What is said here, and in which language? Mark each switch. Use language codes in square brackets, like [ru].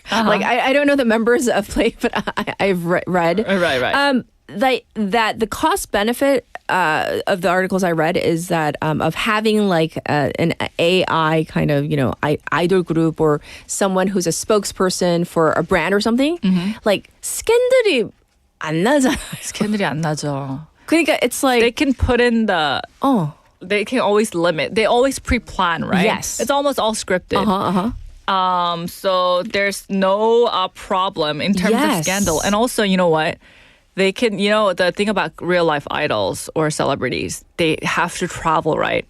[en] Like I don't know the members of Play, but I've read. Right. That the cost benefit of the articles I read is that of having like an AI kind of idol group or someone who's a spokesperson for a brand or something. [ko] Like 스캔들이 안 나잖아. 스캔들이 안 나죠. 그러니까 [en] it's like they can put in the they can always limit. They always pre-plan, right? Yes. It's almost all scripted. So there's no problem in terms of scandal. And also, you know what? They can, the thing about real life idols or celebrities, they have to travel, right?